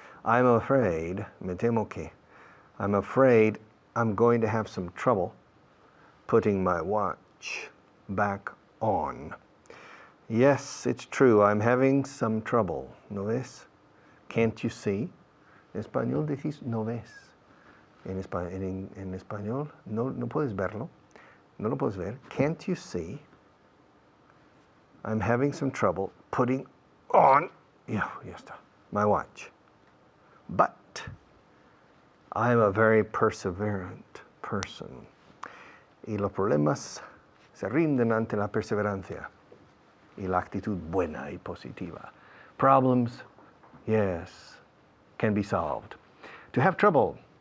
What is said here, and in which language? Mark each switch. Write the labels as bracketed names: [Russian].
[English] I'm afraid, [Spanish] me temo que, [English] I'm afraid I'm going to have some trouble putting my watch back on. Yes, it's true, I'm having some trouble. [Spanish] ¿No ves? [English] Can't you see? [Spanish] En español decís no ves. En español no puedes verlo. No lo puedes ver. [English] Can't you see? I'm having some trouble putting on, [Spanish] ya está, [English] my watch. But I'm a very perseverant person. [Spanish] Y los problemas se rinden ante la perseverancia y la actitud buena y positiva. [English] Problems, yes, can be solved. To have trouble.